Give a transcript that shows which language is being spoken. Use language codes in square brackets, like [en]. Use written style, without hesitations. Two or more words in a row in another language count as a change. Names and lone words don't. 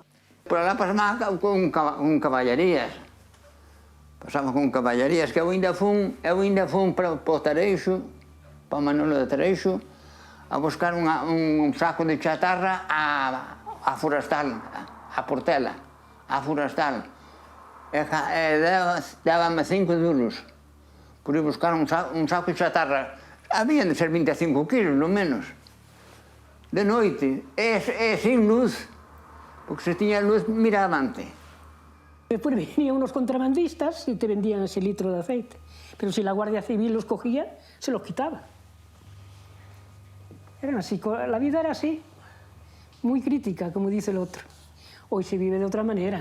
[es] Por alá pasamos con caballerías. [gl] Pasamos con caballerías, que eu ainda fun para o Tareixo, para o Manolo de Tareixo, a buscar un saco de chatarra a Forestal, a Portela, a Forestal. E dábame 5 duros por ir buscar un saco de chatarra. [es] Habían de ser 25 kilos, no menos. [gl] De noite, e sin luz, porque se tiña luz, mira avante. [es] Después venían unos contrabandistas y te vendían ese litro de aceite. Pero si la Guardia Civil los cogía, se los quitaba. Eran así, la vida era así, muy crítica, como dice el otro. Hoy se vive de otra manera.